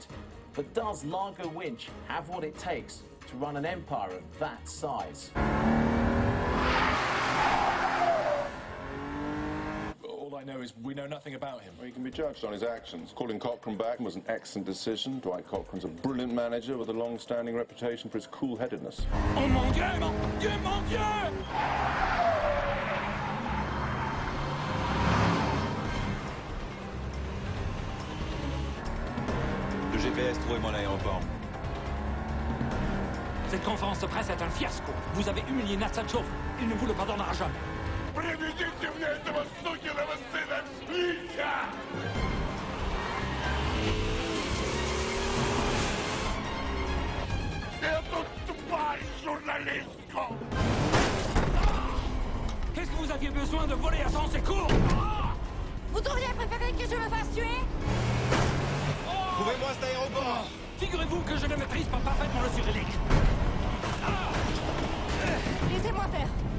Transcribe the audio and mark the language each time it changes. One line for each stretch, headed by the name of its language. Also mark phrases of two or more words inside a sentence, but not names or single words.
English: But does Largo Winch have what it takes to run an empire of that size? All I know is we know nothing about him. Well, he can be judged on his actions. Calling Cochrane back was an excellent decision. Dwight Cochrane's a brilliant manager with a long-standing reputation for his cool-headedness.
French: Oh mon Dieu, mon Dieu, mon Dieu! Le GPS trouve mon aéroport. Cette conférence de presse est un fiasco. Vous avez humilié Natsachov. Il ne vous le pardonnera jamais.
Russian: Приведите мне этого сукиного сына Свинча! Эту тварь журналистку!
French: Qu'est-ce que vous aviez besoin de voler à son secours? Vous auriez préféré que je me fasse tuer? Trouvez-moi cet aéroport! Figurez-vous que je ne maîtrise pas parfaitement le cyrillique. Laissez-moi faire.